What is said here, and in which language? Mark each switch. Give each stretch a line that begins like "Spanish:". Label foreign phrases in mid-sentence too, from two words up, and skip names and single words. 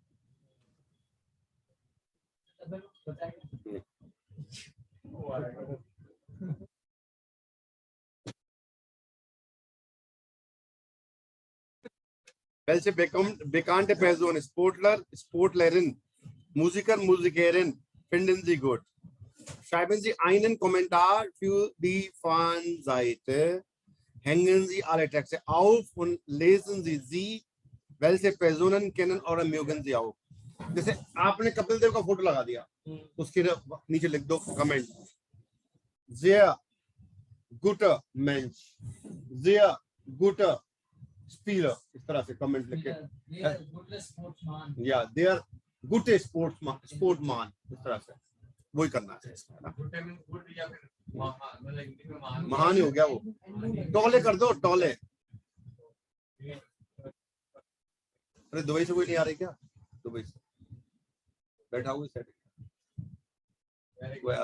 Hindi: बताएगा। वो आएगा।
German: Welche bekannte Person, Sportler, Sportlerin, Musiker, Musikerin, finden Sie gut? Schreiben Sie einen Kommentar für die Fanseite. Hängen Sie alle Texte auf und lesen Sie sie. Welche Personen kennen oder mögen Sie auch?
Hindi: जैसे आपने कपिल देव का फोटो लगा दिया, उसके नीचे लिख दो कमेंट,
German: sehr guter Mensch, sehr guter Spieler,
Hindi: इस तरह से कमेंट लिख के,
English: They are good sportsman. या they are good sportsman,
Hindi: इस तरह से वही करना है।
English: good time good
Hindi: या फिर महान, मतलब हिंदी में महान। महान ही हो गया वो। टोले कर दो, टोले। अरे दुबई से कोई नहीं आ रही क्या? दुबई से बैठा हुआ सेट वो यार,